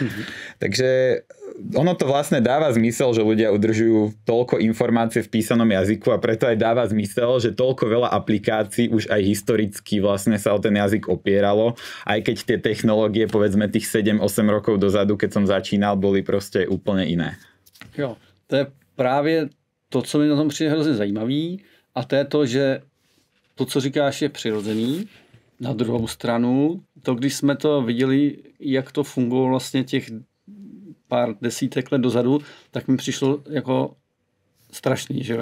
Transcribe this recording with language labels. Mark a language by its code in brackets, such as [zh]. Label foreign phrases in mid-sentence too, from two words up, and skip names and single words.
[sk] Takže ono to vlastne dáva zmysel, že ľudia udržujú toľko informácie v písanom jazyku a preto aj dáva zmysel, že toľko veľa aplikácií už aj historicky vlastne sa o ten jazyk opieralo, aj keď tie technológie povedzme tých 7-8 rokov dozadu, keď som začínal, boli proste úplne iné. [cs] Jo, to je právě to, co mi na tom přijde hrozně zajímavý, a to je to, že to, co říkáš, je přirozený. Na druhou stranu, to, když jsme to viděli, jak to fungovalo vlastně těch pár desítek let dozadu, tak mi přišlo jako strašný, že jo.